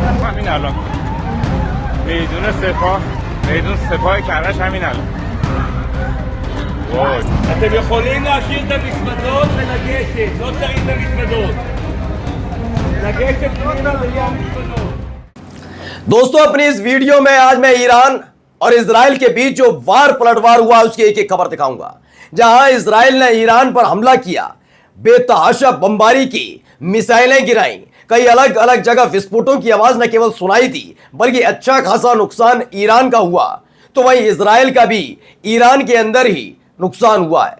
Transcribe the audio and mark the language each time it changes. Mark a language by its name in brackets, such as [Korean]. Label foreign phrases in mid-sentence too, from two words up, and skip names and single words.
[Persian] همین الان میدون سپاه کرج همین الان. וואי. [Hebrew] אתם יכולים להשאיר את המזוודות ולגשת, לא צריך את המזוודות. לגשת פנימה ויהיה המזוודות. [Hindi] दोस्तों, अपनी इस वीडियो में आज मैं ईरान और इजराइल के बीच जो वार पलटवार हुआ उसकी एक एक खबर दिखाऊंगा। जहां इजराइल ने ईरान पर हमला किया, बेतहाशा बमबारी की, मिसाइलें गिराई, कई अलग अलग जगह विस्फोटों की आवाज न केवल सुनाई दी बल्कि अच्छा खासा नुकसान ईरान का हुआ, तो वहीं इजराइल का भी ईरान के अंदर ही नुकसान हुआ है।